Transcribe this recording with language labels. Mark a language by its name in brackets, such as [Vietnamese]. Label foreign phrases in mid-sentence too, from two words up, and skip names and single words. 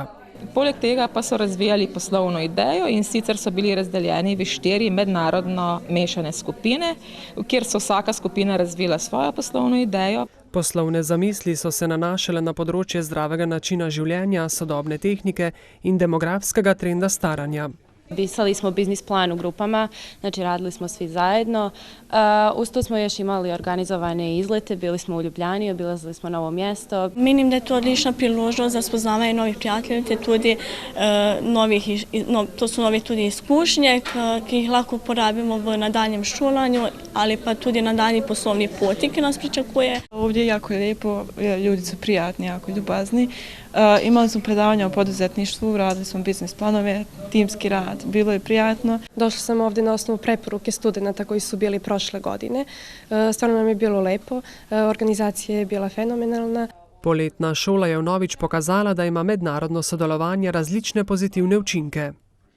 [Slovenian] Poleg tega pa so razvijali poslovno idejo in sicer so bili razdeljeni v 4 mednarodno mešane skupine, kjer so vsaka skupina razvila svojo poslovno idejo. Poslovne zamisli so se nanašale na področje zdravega načina življenja, sodobne tehnike in demografskega trenda staranja. [Bosnian] Pisali smo biznis plan u grupama, znači radili smo svi zajedno. Uz to smo još imali organizovane izlete, bili smo u Ljubljani, obilazili smo novo mjesto. [Slovenian] Menim, da je to odlična priložnost za spoznavanje novih prijateljev, te tudi to su nove tudi izkušnje, ki jih lahko porabimo v nadaljem šolanju, ali pa tudi na daljnji poslovni poti, ki nas pričakuje. [Bosnian] Ovdje je jako lijepo, ljudi su prijatni, jako ljubazni. Imali smo predavanja o poduzetništvu, radili smo biznis planove, timski rad, bilo je prijatno. Došla sam ovdje na osnovu preporuke studenata koji su bili prošle godine. [Serbian] Stvarno nam je bilo lepo, organizacija je bila fenomenalna. [Slovenian] Poletna šola je vnovič pokazala, da ima mednarodno sodelovanje različne pozitivne učinke.